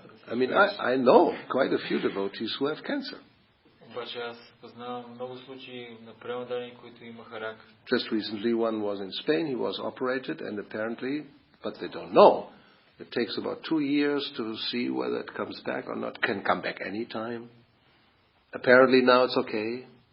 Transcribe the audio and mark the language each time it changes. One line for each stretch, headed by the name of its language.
English: I mean, I know quite a few devotees who have cancer.
Bulgarian: Обаче аз познавам много случаи на преmodaени, които имаха рак.
English: Just recently one was in Spain, he was operated and apparently, but they don't know, it takes about 2 years to see whether it comes back or not. Can come back any time. Apparently now it's okay.